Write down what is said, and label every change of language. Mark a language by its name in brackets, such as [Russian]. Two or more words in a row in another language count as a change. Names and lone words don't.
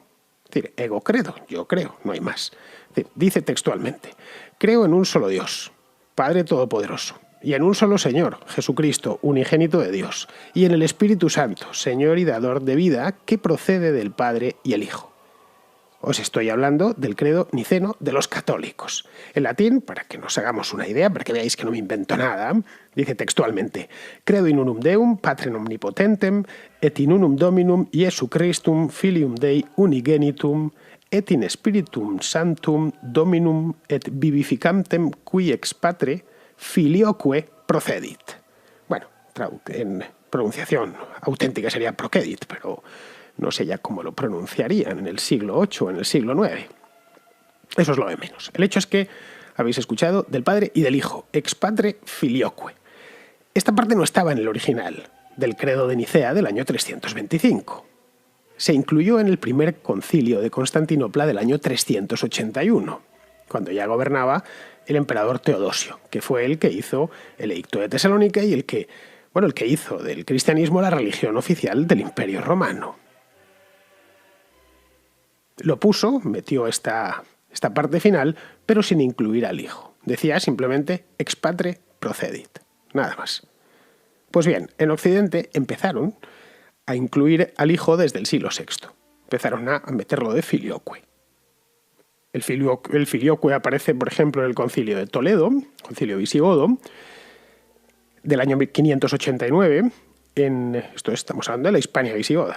[Spanish] Es decir, [Latin] ego credo, [Spanish] yo creo, no hay más. Es decir, dice textualmente, creo en un solo Dios, Padre Todopoderoso, y en un solo Señor, Jesucristo, unigénito de Dios, y en el Espíritu Santo, Señor y dador de vida, que procede del Padre y el Hijo. Os estoy hablando del credo niceno de los católicos. En latín, para que nos hagamos una idea, para que veáis que no me invento nada, dice textualmente: [Latin] Credo in unum Deum, Patrem omnipotentem, et in unum Dominum Iesu Christum, Filium Dei unigenitum, et in Spiritum Sanctum Dominum et vivificantem qui ex Patre filioque procedit. [Spanish] Bueno, en pronunciación auténtica sería procedit, pero no sé ya cómo lo pronunciarían en el siglo VIII o en el siglo IX. Eso es lo de menos. El hecho es que habéis escuchado del Padre y del Hijo, [Latin] ex Patre filioque. [Spanish] Esta parte no estaba en el original del Credo de Nicea del año 325. Se incluyó en el primer concilio de Constantinopla del año 381, cuando ya gobernaba el emperador Teodosio, que fue el que hizo el Edicto de Tesalónica y el que hizo del cristianismo la religión oficial del Imperio Romano. Lo puso, metió esta parte final, pero sin incluir al Hijo. Decía simplemente [Latin] ex Patre procedit, [Spanish] nada más. Pues bien, en Occidente empezaron a incluir al Hijo desde el siglo VI. Empezaron a meterlo de filioque. El filioque aparece, por ejemplo, en el concilio de Toledo, concilio visigodo, del año 589, estamos hablando de la Hispania visigoda.